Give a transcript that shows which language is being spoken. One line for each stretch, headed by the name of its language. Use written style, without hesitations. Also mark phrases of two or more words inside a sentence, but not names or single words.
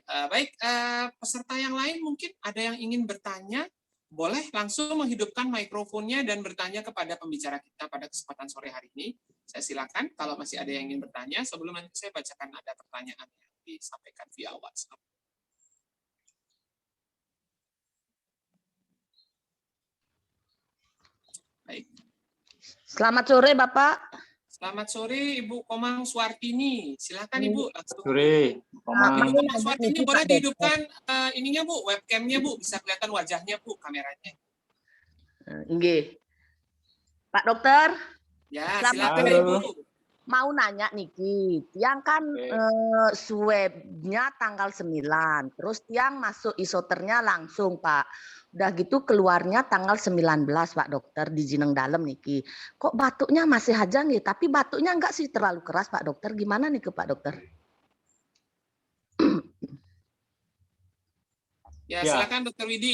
Indonesian: Baik, peserta yang lain mungkin ada yang ingin bertanya, boleh langsung menghidupkan mikrofonnya dan bertanya kepada pembicara kita pada kesempatan sore hari ini. Saya silakan kalau masih ada yang ingin bertanya. Sebelum nanti saya bacakan ada pertanyaan yang disampaikan via WhatsApp. Baik. Selamat sore Bapak. Selamat sore Ibu Komang Suartini. Silakan Ibu langsung. Sore, Komang. Komang Suartini boleh dihidupkan ininya Bu, webcamnya Bu, bisa kelihatan wajahnya Bu, kameranya. Nggih. Pak Dokter. Ya, Selamat silakan sore. Ibu. Mau nanya niki, tiang kan swabnya tanggal 9, terus tiang masuk isoternya langsung Pak. Udah gitu keluarnya tanggal 19 Pak Dokter di Jineng Dalam niki. Kok batuknya masih aja nih, tapi batuknya enggak sih terlalu keras Pak Dokter. Gimana nih ke Pak Dokter? Ya, silakan Dokter Widi.